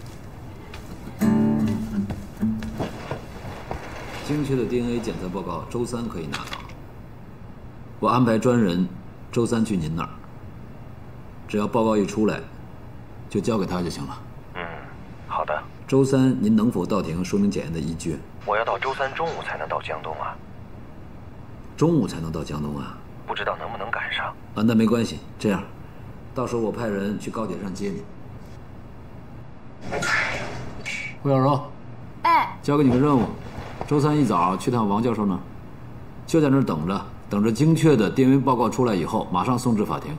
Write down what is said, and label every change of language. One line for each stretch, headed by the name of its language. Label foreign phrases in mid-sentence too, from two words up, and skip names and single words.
Chinese: 精確的 DNA 檢測報告周三可以拿到，我安排專人周三去您那兒，只要報告一出來，就交給他就行了。好的。周三您能否到庭說明檢驗的依據？我要到周三中午才能到江東啊。中午才能到江東啊？不知道能不能趕上。啊，那沒關係，這樣，到時候我派人去高鐵站接你。胡小柔，交給你個任務，周三一早去趟王教授那兒，就在那兒等着精確的 DNA 報告出來以後，馬上送至法庭。